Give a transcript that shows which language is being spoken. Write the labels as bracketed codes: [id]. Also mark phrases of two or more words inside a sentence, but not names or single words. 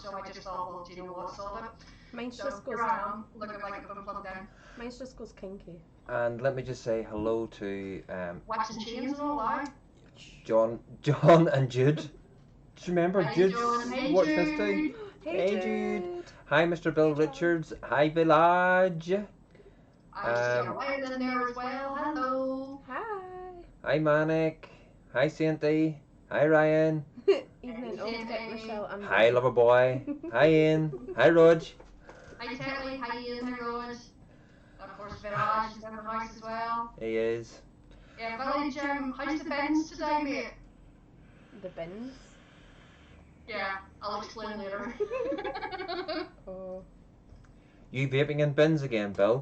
[en] So I just thought, well, do you know what, sod it. Mine So just goes. here I am, looking like I've been plugged in. Mine just goes kinky. And let me just say hello to Wax and chains and all that. John and Jude. Do you remember Jude? Hey, Watch Jude. this too. Hey, Jude. Hi, Mr. Bill Richards. Hi, Village. I just see a Ryan in there as well. Hello. Hi. Hi, Manic. Hi, Sainty. Hi, Ryan. Evening, old get Michelle and. Hi, Loverboy. Hi, Ian. Hi, Rog. Hi, Tetley. Hi, Ian. Hi, Rose. Of course, Village is in the house as well. He is. Yeah, Village, how's the bins today, mate? The bins. Yeah, I'll explain later. Oh. You vaping in bins again, Bill?